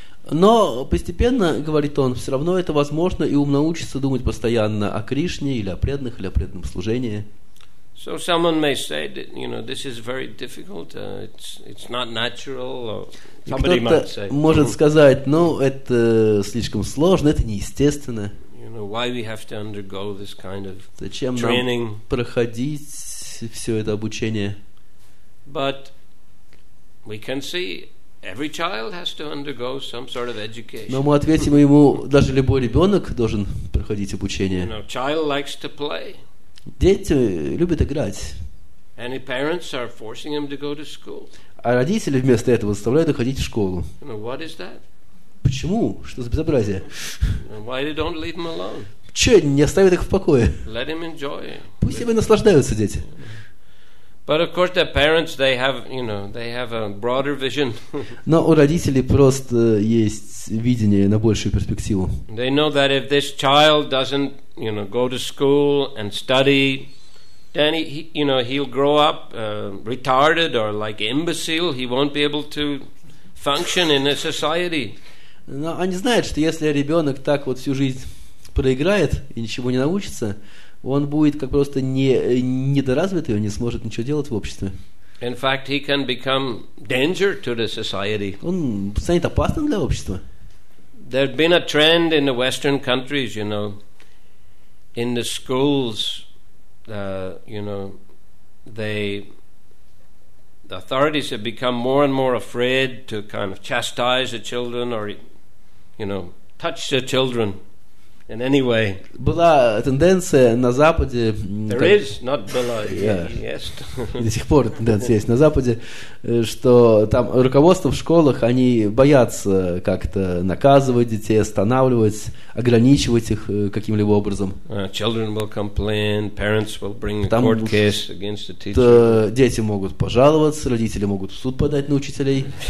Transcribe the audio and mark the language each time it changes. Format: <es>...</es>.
<ru>Но постепенно, говорит он, все равно это возможно, и ум научится думать постоянно о Кришне или о преданных, или о преданном служении.</ru> <en>So someone may say that, this is very difficult, it's not natural, or somebody might say.</en> <ru>Кто-то может сказать, это слишком сложно, это неестественно.</ru> <en>Why we have to undergo this kind of</en> <ru>Зачем</ru> <en>training?</en> <ru>Нам проходить все это обучение?</ru> <en>But we can see every child has to undergo some sort of education.</en> <ru>Но мы ответим ему, даже любой ребенок должен проходить обучение.</ru> <en>Child likes to play.</en> <ru>Дети любят играть.</ru> <en>And parents are forcing him to go to school.</en> <ru>А родители вместо этого заставляют их ходить в школу.</ru> <en>What is that?</en> <ru>Почему? Что за безобразие?</ru> <en>Why they don't leave him alone?</en> <ru>Че, не оставят их в покое?</ru> <en>Let him enjoy.</en> <ru>Пусть себе наслаждаются дети.</ru> <en>But of course the parents, they have a broader vision.</en> <ru>Но у родителей просто есть видение на большую перспективу.</ru> <en>They know that if this child doesn't, go to school and study, then he'll grow up retarded or like imbecile. He won't be able to function in a society.</en> <ru>Но они знают, что если ребенок так вот всю жизнь проиграет и ничего не научится, он будет как просто недоразвитый, он не сможет ничего делать в обществе.</ru> <en>In fact, he can become danger to the society.</en> <ru>Он станет опасным для общества.</ru> <en>There's been a trend in the Western countries, you know, in the schools, you know, the authorities have become more and more afraid to kind of chastise the children or, you know, touch the children in any way.</en> <ru>Была тенденция на Западе...</ru> <en>There is, not</en> <ru>была,</ru> <en>yes.</en> <ru>До сих пор тенденция есть на Западе, что там руководство в школах, они боятся как-то наказывать детей, останавливать, ограничивать их каким-либо образом.</ru> <en>Children will complain, parents will bring a court case against the teacher.</en> <ru>Дети могут пожаловаться, родители могут в суд подать на учителей.</ru>